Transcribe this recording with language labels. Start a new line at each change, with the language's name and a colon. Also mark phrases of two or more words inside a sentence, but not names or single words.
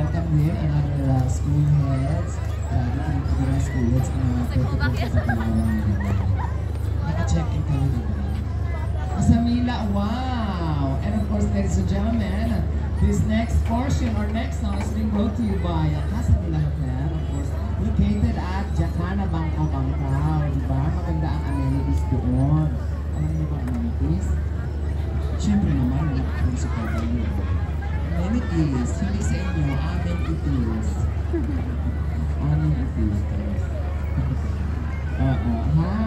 Filipino: din ang mga school heads. Dito yung mga school heads na pwede po sa Palawan. Naka-check-in kayo diba? Sa Mila, wow!
English: And of course, ladies and gentlemen, this next portion or next song is being brought to you by Casa Mila Hotel, of course, located at Jacana Bangko Bangkao, diba?
Filipino: Maganda ang amenities doon. Alam niyo ba ang amenities? Siyempre naman, principal kayo. Amenities, hindi sa inyo, amin
English: it is. Amin it is.
Filipino: Ha?